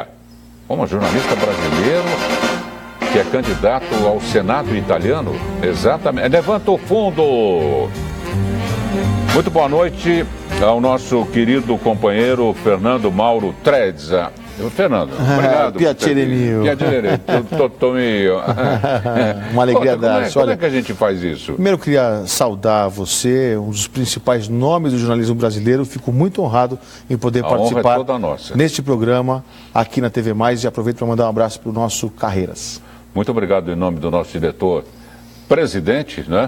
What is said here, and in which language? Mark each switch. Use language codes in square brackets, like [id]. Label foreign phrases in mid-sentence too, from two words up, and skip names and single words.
[pt] Como jornalista brasileiro que é candidato ao Senado italiano? Exatamente. Levanta o fundo. Muito boa noite ao nosso querido companheiro Fernando Mauro Trezza. Fernando, obrigado. [it] Piacere mio. Piacere, tutto mio. [pt] Uma alegria dar. Como é que a gente faz isso? Primeiro eu queria saudar você, um dos principais nomes do jornalismo brasileiro. Fico muito honrado em poder participar honra é toda nossa. Neste programa aqui na TV Mais, e aproveito para mandar um abraço para o nosso Carreiras. Muito obrigado em nome do nosso diretor, presidente, né?